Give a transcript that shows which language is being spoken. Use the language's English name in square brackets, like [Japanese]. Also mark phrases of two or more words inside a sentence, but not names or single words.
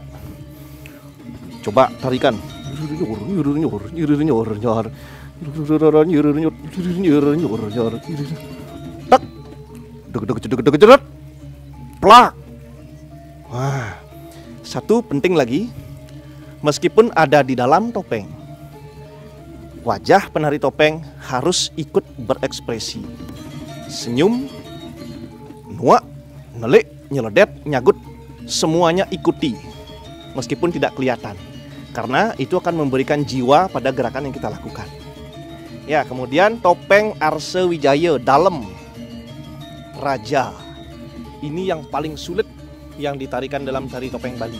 [Indonesian] Coba tarikan. Tak, plak. Wah, satu penting lagi, meskipun ada di dalam topeng, wajah penari topeng harus ikut berekspresi. Senyum, [Balinese] nuak, nelik, nyeledet, nyagut, [Indonesian] semuanya ikuti, meskipun tidak kelihatan. Karena itu akan memberikan jiwa pada gerakan yang kita lakukan. Ya, kemudian topeng Arsa Wijaya dalam raja. Ini yang paling sulit yang ditarikan dalam tari topeng Bali.